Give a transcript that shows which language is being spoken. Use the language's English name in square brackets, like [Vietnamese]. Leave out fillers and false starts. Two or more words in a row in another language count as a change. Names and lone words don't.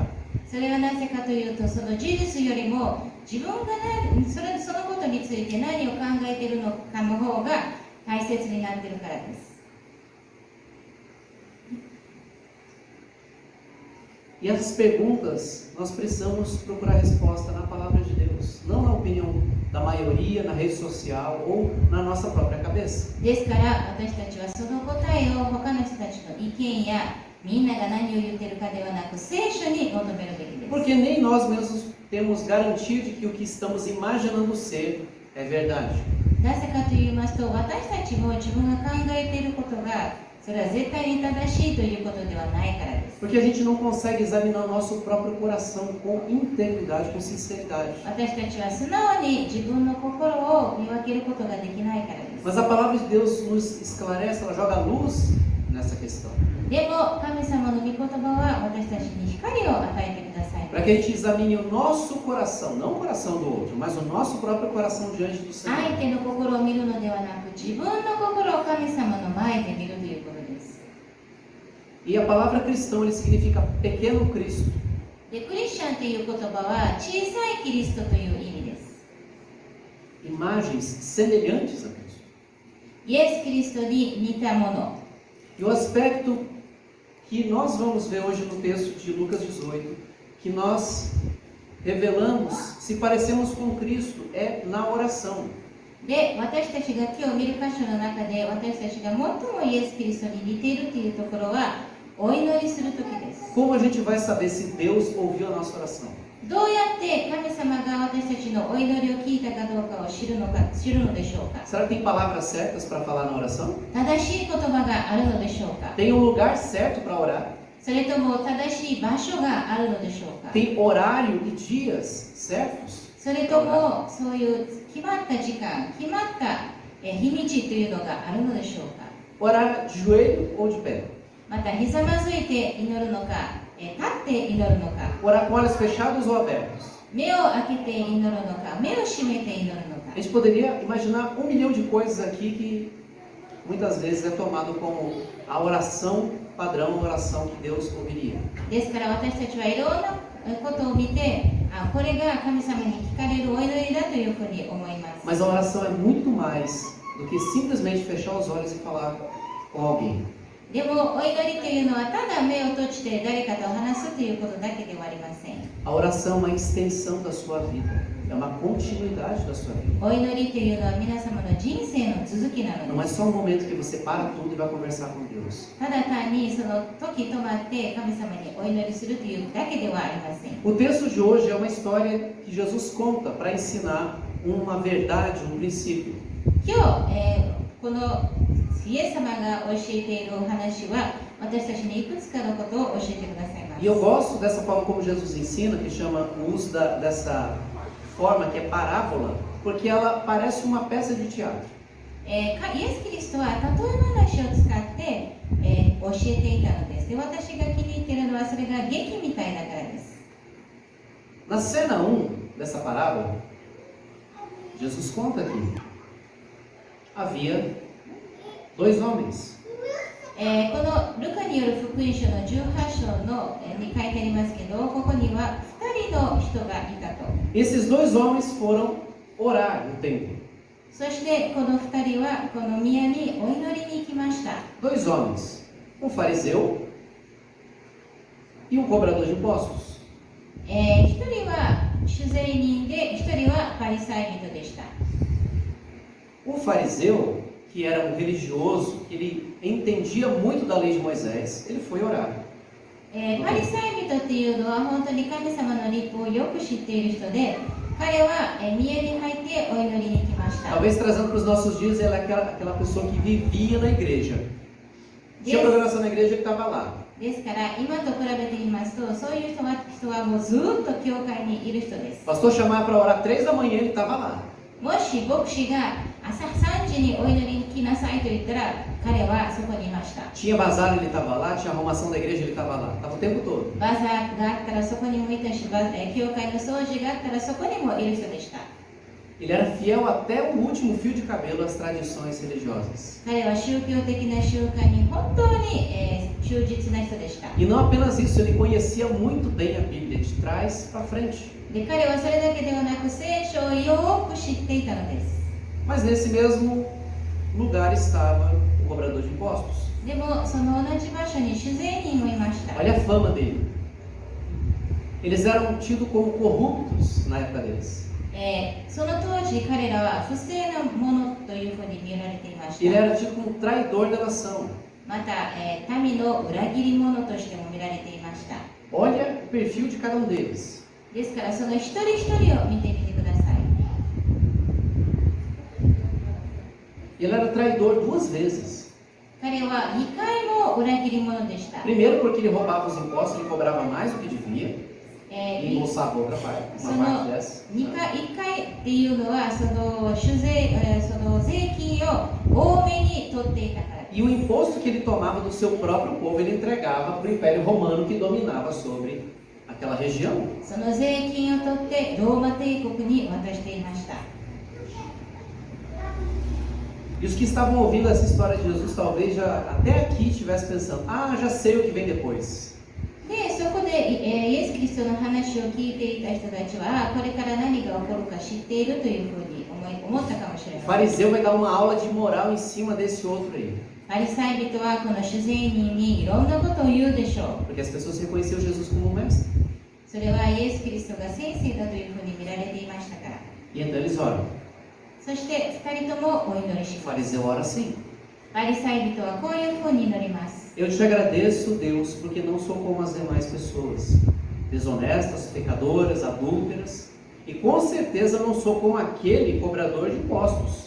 [Japanese] それはなぜかというと、その事実よりも自分がそのことについて何を考えているのかの方が大切になっているからです。 [Portuguese] E essas perguntas nós precisamos procurar resposta na palavra de Deus, não na opinião da maioria, na rede social ou na nossa própria cabeça. [Japanese] ですから私たちはその答えを他の人たちの意見やみんなが何を言っているかではなく聖書に求めるべきです。 [Portuguese] Porque nem nós mesmos temos garantia de que o que estamos imaginando ser é verdade. [Japanese] なぜかと言いますと、私たちも自分が考えていることがそれは絶対に正しいということではないからです。 [Portuguese] Porque a gente não consegue examinar o nosso próprio coração com integridade, com sinceridade. [Japanese] 私たちは素直に自分の心を見分けることができないからです。 [Portuguese] Mas a palavra de Deus nos esclarece, ela joga luz nessa questão. [Japanese] でも神様の御言葉は私たちに光を与えてください。 [Portuguese] Para que a gente examine o nosso coração, não o coração do outro, mas o nosso próprio coração diante do [Japanese] 相 [Portuguese] Senhor. [Japanese] 手の心を見るのではなく、自分の心を神様の前で見るということです。 [Portuguese] E a palavra cristão ele significa pequeno Cristo. [Japanese] で、クリスチャンという言葉は小さいキリストという意味です。 [Portuguese] Imagens semelhantes a Cristo. [Japanese] イエス・キリストに似たもの。 [Portuguese] E o aspecto que nós vamos ver hoje no texto de Lucas 18, que nós revelamos se parecemos com Cristo, é na oração. [Japanese] で、私たちが今日見る箇所の中で私たちが最もイエス・キリストに似ているというところはお祈りするときです。 [Portuguese] Como a gente vai saber se Deus ouviu a nossa oração? [Japanese] どうやって神様が私たちのお祈りを聞いたかどうかを知るのでしょうか。 [Portuguese] Será que tem palavras certas para falar na oração? [Japanese] 正しい言葉があるのでしょうか。 [Portuguese] Tem um lugar certo para orar? [Japanese] それとも正しい場所があるのでしょうか。 [Portuguese] Tem horário e dias certos? [Japanese] それともそういう決まった時間、決まった日にちというのがあるのでしょうか。 [Portuguese] Orar de joelho ou de pé? [Japanese] またひざまずいて祈るのか、立って祈るのか、 [Portuguese] Orar com olhos fechados ou abertos? [Japanese] 目を開けて祈るのか、目を閉めて祈るのか。 [Portuguese] A gente poderia imaginar 1 milhão de coisas aqui que muitas vezes é tomado como a oração padrão, a oração que Deus ouviria. [Japanese] ですから私たちはいろんなことを見て、これが神様に聞かれるお祈りだというふうに思います。 [Portuguese] Mas a oração é muito mais do que simplesmente fechar os olhos e falar com alguém. [Japanese] でもお祈りというのはただ目を閉じて誰かと話すということだけではありません。 [Portuguese] A oração é uma extensão da sua vida, é uma continuidade da sua vida. [Japanese] お祈りというのは皆様の人生の続きなの [Portuguese] Não [Japanese] で [Portuguese] é [Japanese] す。 [Portuguese] só um momento que você para tudo e vai conversar com Deus. [Japanese] ただ単にその時止まって神様にお祈りするというだけではありません。 [Portuguese] O texto de hoje é uma história que Jesus conta para ensinar uma verdade, um princípio. [Japanese] 今日、このイエス様が教えているお話は私たちにいくつかのことを教えてくださいます。 [Portuguese] E eu gosto dessa forma como Jesus ensina, que chama o uso dessa forma que é parábola, porque ela parece uma peça de teatro. [Japanese] イエス・キリストは例え話を使って、教えていたのです。で、私が気に入っているのはそれが劇みたいだからです。 [Portuguese] Na cena 1 dessa parábola, Jesus conta que havia 2 homens. [Japanese] このルカによる福音書の18章の、に書いてありますけど、ここには2人の人がいたと。 [Portuguese] Esses 2 homens foram orar no templo. [Japanese] そしてこの2人はこの宮にお祈りに行きました。 [Portuguese] Dois homens, um fariseu e um cobrador de impostos. [Japanese] 1 人は主税人で1人はパリサイ人でした。 [Portuguese] O fariseu, que era um religioso, que ele entendia muito da lei de Moisés, ele foi orar. [Japanese] パリサイ人っていうのは本当に神様の律法をよく知っている人で、彼は家に入ってお祈りに来ました。 [Portuguese] Talvez trazendo para os nossos dias, ela é aquela pessoa que vivia na igreja. Tinha programação na igreja, ele estava lá. [Japanese] ですから今と比べてみますと、そういう人はもうずっと教会にいる人です。 [Portuguese] O pastor chamava para orar 3 da manhã, ele estava lá. [Japanese] もし牧師が朝3時にお祈りに来なさいと言ったら、彼はそこにいました。 [Portuguese] Tinha bazar, ele estava lá. Tinha arrumação da igreja, ele estava lá. Estava o tempo todo. [Japanese] バザーがあったらそこにもいたし、教会の掃除があったらそこにもいる人でした。 [Portuguese] Ele era fiel até o último fio de cabelo às tradições religiosas. [Japanese] 彼は宗教的な習慣に本当に、忠実な人でした。 [Portuguese] E não apenas isso, ele conhecia muito bem a Bíblia, de trás para frente. [Japanese] で、彼はそれだけではなく聖書をよく知っていたのです。 [Portuguese] Mas nesse mesmo lugar estava o cobrador de impostos. [Japanese] でもその同じ場所に主税人もいました。 [Portuguese] Olha a fama dele. Eles eram tidos como corruptos na época deles. [Japanese] その当時彼らは不正なものというふうに見られていまし [Portuguese] Ele [Japanese] た。 [Portuguese] era tido como traidor da nação. [Japanese] また、民の裏切り者としても見られていました。 [Portuguese] Olha o perfil de cada um deles. [Japanese] ですからその一人一人を見てみてください。 [Portuguese] Ele era traidor 2 vezes. [Japanese] 彼は2回も裏切り者でした。 [Portuguese] Primeiro porque ele roubava os impostos, ele cobrava mais do que devia. E embolsava outra parte, uma parte dessa. [Japanese] 1 回っていうのはその税金を多めに取っていたからです。 [Portuguese] E o imposto que ele tomava do seu próprio povo, ele entregava para o Império Romano que dominava sobre aquela região. [Japanese] その税金を取ってローマ帝国に渡していました。 [Portuguese] E os que estavam ouvindo essa história de Jesus, talvez já até aqui estivessem pensando: ah, já sei o que vem depois. [Japanese] で、そこで、イエス・キリストの話を聞いていた人たちは、これから何が起こるか知っているというふうに思ったかもしれ [Portuguese] O [Japanese] ません。 [Portuguese] fariseu vai dar uma aula de moral em cima desse outro aí. [Japanese] パリサイ人はこの主税人にいろんなことを言うでしょう。 [Portuguese] Porque as pessoas reconheciam Jesus como um mestre. [Japanese] それはイエス・キリストが先生だというふうに見られていましたから。 [Portuguese] E então eles oram. [Japanese] そして2人ともお祈りし [Portuguese] O [Japanese] ます。 [Portuguese] fariseu ora assim: [Japanese] パリサイ人はこういうふうに祈ります。 [Portuguese] Eu te agradeço, Deus, porque não sou como as demais pessoas, desonestas, pecadoras, adúlteras, e com certeza não sou como aquele cobrador de impostos.